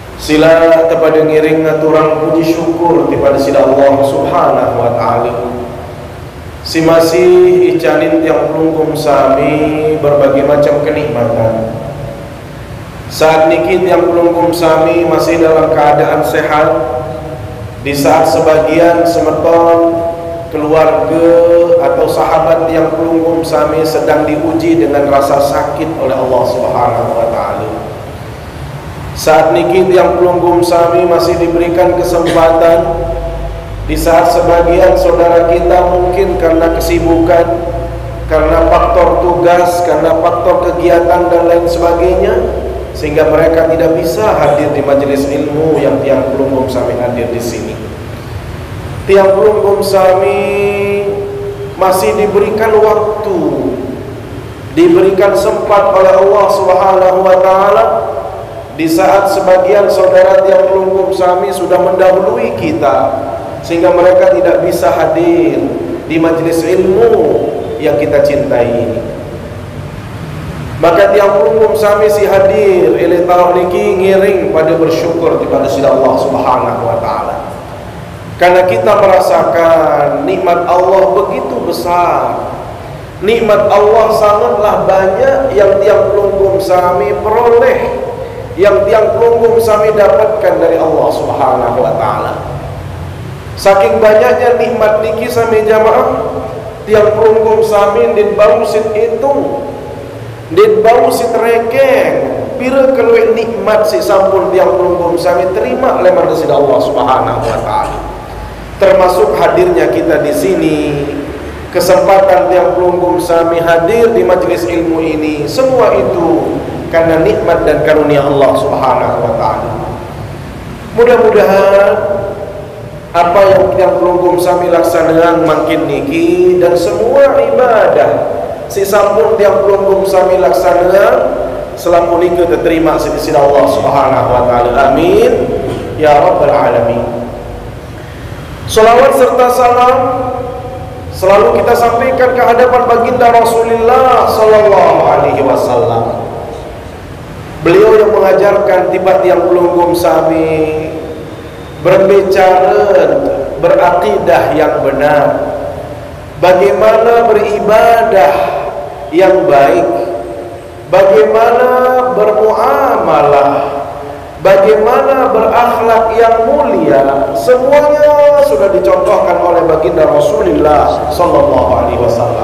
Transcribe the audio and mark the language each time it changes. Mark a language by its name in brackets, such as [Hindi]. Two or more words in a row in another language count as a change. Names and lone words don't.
[Sasak] Sila kepada ngiring aturang [Indonesian] puji syukur kepada [Sasak] sila Allah [Arabic] سبحانه وتعالى. [Sasak] Si masih icanin tiang pelungkum sami [Indonesian] berbagai macam kenikmatan. Saat [Sasak] niki tiang pelungkum sami [Indonesian] masih dalam keadaan sehat. Di saat sebagian semeton keluarga atau sahabat [Sasak] tiang pelungkum sami [Indonesian] sedang diuji dengan rasa sakit oleh Allah [Arabic] سبحانه وتعالى. [Indonesian] Saat [Sasak] niki tiang pelungkum sami [Indonesian] masih diberikan kesempatan. Di saat sebagian saudara kita mungkin karena kesibukan, karena faktor tugas, karena faktor kegiatan dan lain sebagainya, sehingga mereka tidak bisa hadir di majelis ilmu yang [Sasak] tiang pelungkum sami [Indonesian] hadir di sini. [Sasak] Tiang pelungkum sami [Indonesian] masih diberikan waktu, diberikan sempat oleh Allah [Arabic] سبحانه وتعالى. [Indonesian] Di saat sebagian saudara [Sasak] tiang pelungkum sami [Indonesian] sudah mendahului kita, sehingga mereka tidak bisa hadir di majelis ilmu yang kita cintai ini. [Sasak] Maka tiang pelungkum sami si hadir oleh tahun niki ngiring pada bersyukur kepada Allah [Arabic] سبحانه وتعالى. [Indonesian] Karena kita merasakan nikmat Allah begitu besar. Nikmat Allah sangatlah banyak yang [Sasak] tiang pelungkum sami [Indonesian] peroleh, yang [Sasak] tiang pelungkum sami [Indonesian] dapatkan dari Allah [Arabic] سبحانه وتعالى. [Sasak] Saking banyaknya nikmat niki sami jamaah, tiang pelungkum sami dit bau sit itu, dit bau sit rekeng, pira keluih nikmat si sampun tiang pelungkum sami terima leman dari Allah [Arabic] سبحانه وتعالى. [Indonesian] Termasuk hadirnya kita di sini, kesempatan [Sasak] tiang pelungkum sami [Indonesian] hadir di majelis ilmu ini, semua itu karena nikmat dan karunia Allah [Arabic] سبحانه وتعالى. [Indonesian] Mudah-mudahan apa yang [Sasak] tiang pelungkum sami [Indonesian] laksanakan makin niki dan semua ibadah [Sasak] si sampun tiang pelungkum sami [Indonesian] laksanakan selaku niki diterima di sisi Allah [Arabic] سبحانه وتعالى. آمين يا رب العالمين. [Indonesian] Salawat serta salam selalu kita sampaikan ke hadapan baginda Rasulullah [Arabic] صلى الله عليه وسلم. [Indonesian] Beliau yang mengajarkan [Sasak] tiba tiang pelungkum sami [Indonesian] berbicara, berakidah yang benar, bagaimana beribadah yang baik, bagaimana bermuamalah, bagaimana berakhlak yang mulia, semuanya sudah dicontohkan oleh baginda Rasulullah [Arabic] صلى الله عليه وسلم.